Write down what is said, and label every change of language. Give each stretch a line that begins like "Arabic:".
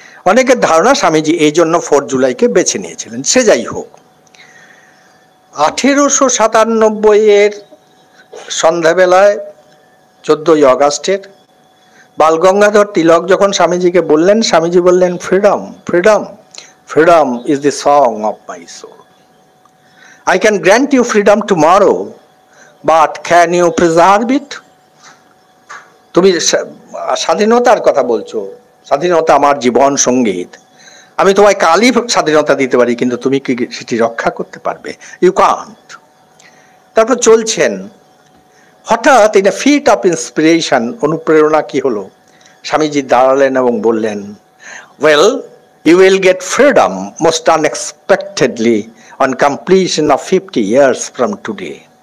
Bangla: অনেকের ধারণা স্বামীজি এই জন্য 4 জুলাইকে বেছে নিয়েছিলেন। সে যাই হোক, 1897 এর সন্ধ্যাবেলায় 14ই অগাস্টের বালগঙ্গাধর তিলক যখন স্বামীজিকে বললেন, স্বামীজি বললেন, freedom, freedom, freedom is the song of my soul.
English: I can grant you freedom tomorrow, but can you preserve it?
Bangla: তুমি স্বাধীনতার কথা বলছো, স্বাধীনতা আমার জীবন সঙ্গীত। আমি তোমায় কালই স্বাধীনতা দিতে পারি, কিন্তু তুমি কি সেটি রক্ষা করতে পারবে? You can't.
English: তারপর চলছেন, হঠাৎ in a fit of inspiration, অনুপ্রেরণা কি হলো, স্বামীজি দাঁড়ালেন এবং বললেন, well, you will get freedom most unexpectedly on completion of 50 years from today.